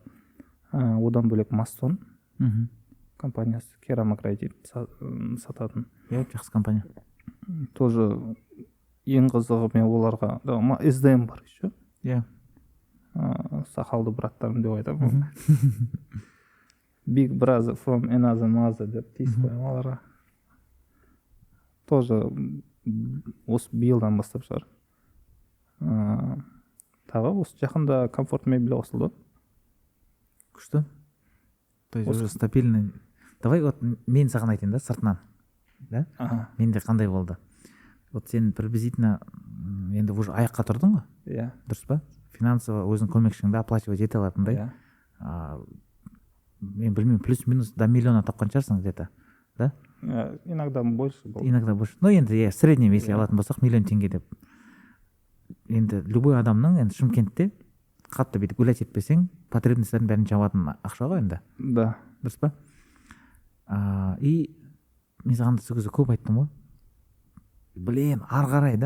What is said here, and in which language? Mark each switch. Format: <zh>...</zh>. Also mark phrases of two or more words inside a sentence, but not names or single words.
<kk>Одан бөлек Массон компаниясы керамогранит сататын. Жақсы компания. Тоже ең қызығы мен оларға SDM бар еще. Сақалды браттарым деп айтамын.</kk> <en>Big brother from another mother</en> <kk>деп тиісіп қоямын оларға. Тоже осы биылдан бастап шығар. Тағы осы жақында комфорт мебель қосылды. Күшті.</kk> <ru>То есть уже стабильный. Давай вот</ru> <kk>мен саған айтайын да, сыртынан. Да? Менде қандай болды? Вот сен приблизительно енді уже аяққа тұрдың ғой? Иә. Дұрыс па? Финансово өзің көмекшіңді оплачивать ете алатындай. Мен білмеймін, плюс-минус</kk> <ru>до миллиона</ru> <kk>тапқан шығарсың</kk> <ru>где-то, да? Иногда больше болды. Иногда больше. Ну</ru> <kk>енді</kk> <ru>в среднем если</ru> <kk>алатын болсақ, 1 000 000 теңге деп. Енді любой адамның енді Шымкентте қатты бүйтіп гулять етпесең, потребностьтердің бәрін жабатын ақша ғой енді. Да. Дұрыс па? И мен саған сол кезде көп айттым ғой. Блин, ары қарай да.</kk>